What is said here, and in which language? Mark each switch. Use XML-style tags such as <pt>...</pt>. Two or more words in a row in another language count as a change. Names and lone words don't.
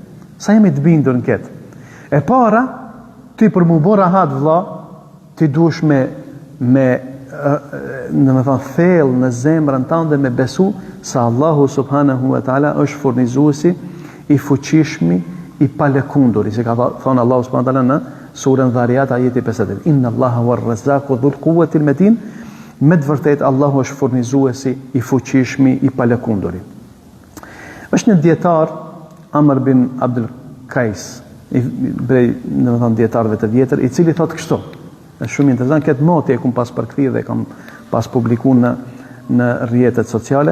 <sq>Sa jemi të bindur në këtë? E para, ti për mu bë rahat vëlla, ti duhesh domethënë thellë në zemrën tënde me besu se Allahu</sq> <ar>سبحانه وتعالى</ar> <sq>është furnizuesi i fuqishmi, i palëkundur, si ka thonë Allahu</sq> <ar>سبحانه وتعالى</ar> <sq>në surën Dhariyat ajeti 58.</sq> <ar>إن الله هو الرزاق ذو القوة المتين.</ar> <sq>Me të vërtet Allahu është furnizuesi i fuqishmi, i palëkunduri. Është një dietar Amr bin Abdul Qais, domethënë dietarëve të vjetër, i cili thotë kështu. Është shumë interesant, këtë motë e kam pas përkthyer dhe kam pas publikuar në rrjetet sociale.</sq>